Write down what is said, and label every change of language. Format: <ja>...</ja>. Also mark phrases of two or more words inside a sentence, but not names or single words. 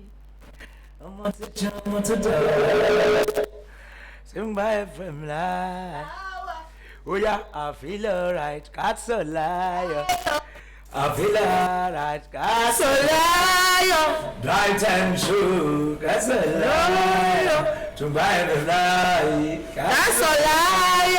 <yo>Ọmọ ti jẹ́ ọmọ tó dẹ̀.</yo> <en>Tumba FM live. Oh yeah, I feel alright, Kasolayo. I feel alright, Kasolayo. Drive Time Show, Kasolayo. Tumba FM live, Kasolayo.</en>